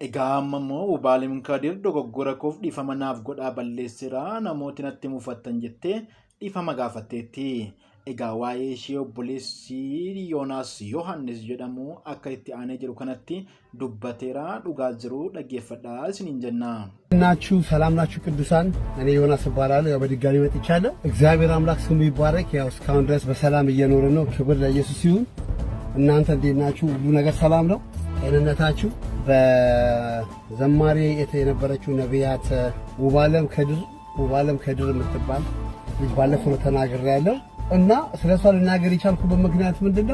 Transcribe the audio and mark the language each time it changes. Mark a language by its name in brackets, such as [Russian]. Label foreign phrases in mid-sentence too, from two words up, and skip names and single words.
[Oromo] Egaamamo Ubaalim Kadir dogoggora koof dhiifama naaf godhaa balleessira namooti natti mufattan jettee dhiifama gaafatteetti. Egaa waa'ee ishee obboleessi Yoonaas Yohaannis jedhamu akka itti aanee jiru kanatti dubbateera dhugaa jiru dhaggeeffadhaa isiniin jenna. [Amharic] ናችሁ ሰላም ናችሁ ቅዱሳን? እኔ ዮናስ እባላለሁ። ያው በድጋሚ መጥቻለሁ። እግዚአብሔር አምላክ ስሙ ይባረክ። ያው እስካሁን ድረስ በሰላም እየኖርን ነው። ክብር ለኢየሱስ ይሁን። እናንተ እንዴት ናችሁ? ሁሉ ነገር ሰላም ነው? ጤንነታችሁ? በዘማሪ የነበረችው ነቢያት ውባለም ከድር የምትባል ልጅ ባለፈው ተናግሬያለሁ እና ስለሷ ልናገር የቻልኩበት ምክንያት ምንድነው?